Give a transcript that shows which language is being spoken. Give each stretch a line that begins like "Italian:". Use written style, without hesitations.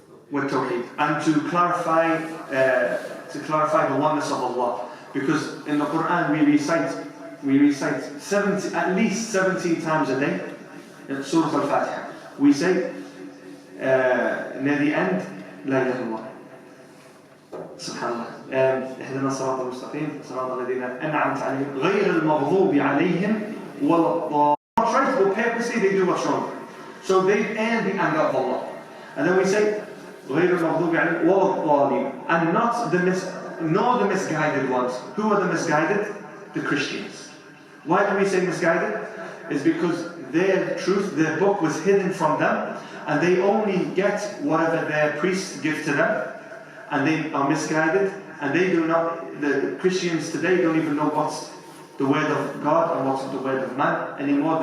English: With tawheed. And to clarify the oneness of Allah. Because in the Quran we recite at least 17 times a day in Surah Al-Fatiha. We say near the end,
Arabic: La ilaha illallah. Subhanallah. اهدنا الصراط المستقيم صراط الذين أنعمت عليهم غير المغضوب عليهم ولا الضالين.
English: What's right, but purposely they do what's wrong. So they earn the anger of Allah. And then we say
Arabic: غير المغضوب عليهم ولا الضالين,
English: and nor the misguided ones. Who are the misguided? The Christians. Why do we say misguided? It's because their truth, their book was hidden from them, and they only get whatever their priests give to them, and they are misguided, and they do not, the Christians today don't even know what's the word of God and what's the word of man anymore.